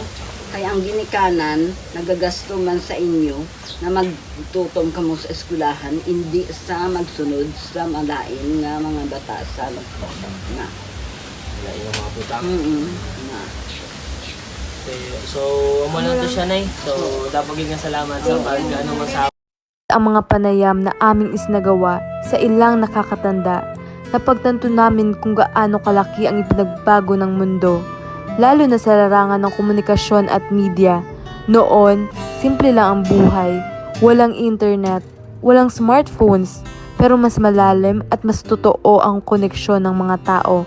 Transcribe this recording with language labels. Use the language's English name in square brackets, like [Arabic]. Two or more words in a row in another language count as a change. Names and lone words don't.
[Hiligaynon] Kaya ang ginikanan, nagagasto man sa inyo na magtutom ka mo sa eskwelahan, hindi sa magsunod sa malain nga mga batasan. Na. Wala yung mga butang. Na. Okay, so, amo lang to siya, Nay. So, dapat nga salamat sa pag-ano mo sa [Filipino] ang mga panayam na aming isnagawa sa ilang nakakatanda, napagtanto namin kung gaano kalaki ang ipinagbago ng mundo, lalo na sa larangan ng komunikasyon at media. Noon, simple lang ang buhay, walang internet, walang smartphones, pero mas malalim at mas totoo ang koneksyon ng mga tao.